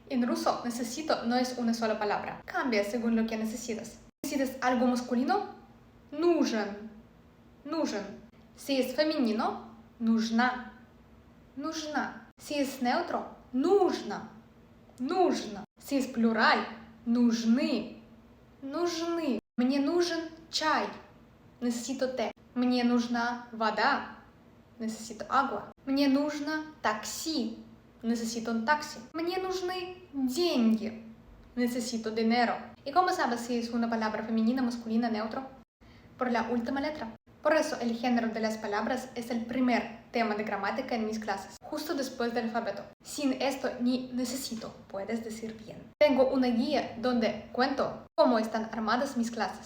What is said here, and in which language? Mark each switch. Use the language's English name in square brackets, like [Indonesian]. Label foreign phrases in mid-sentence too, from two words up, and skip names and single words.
[Spanish] En ruso, necesito no es una sola palabra. Cambia según lo que necesitas. ¿Necesitas algo masculino? [Russian] Нужен. Нужен. [Spanish] Si es femenino, [Russian] нужна. Нужна. [Spanish] Si es neutro, [Russian] нужно. Нужно. [Spanish] Si es plural, [Russian] нужны. Нужны. Мне нужен чай. [Spanish] Necesito té. [Russian] Мне нужна вода. [Spanish] Necesito agua. [Russian] Мне нужно такси. [Spanish] Necesito un taxi. [Russian] Мне нужны деньги. [Spanish] Necesito dinero. ¿Y cómo sabes si es una palabra femenina, masculina, neutro? Por la última letra. Por eso el género de las palabras es el primer tema de gramática en mis clases, justo después del alfabeto. Sin esto ni necesito, puedes decir bien. Tengo una guía donde cuento cómo están armadas mis clases.